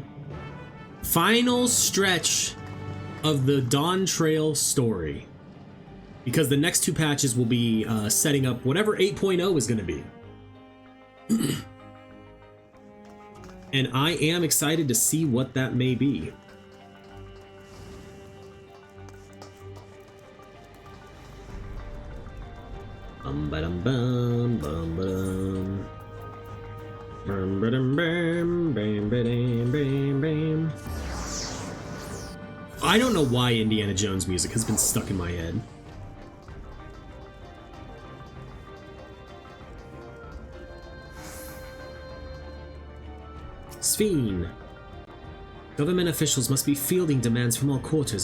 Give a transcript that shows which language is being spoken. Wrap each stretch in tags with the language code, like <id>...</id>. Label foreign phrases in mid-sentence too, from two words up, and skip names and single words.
<en>Final stretch of the Dawntrail story. Because the next two patches will be setting up whatever 8.0 is going to be. And I am excited to see what that may be. Bum ba-dum bum bum ba-dum. Bum ba-dum bam bam ba-dam bam bam. I don't know why Indiana Jones music has been stuck in my head. Sphene. Government officials must be fielding demands from all quarters.</en>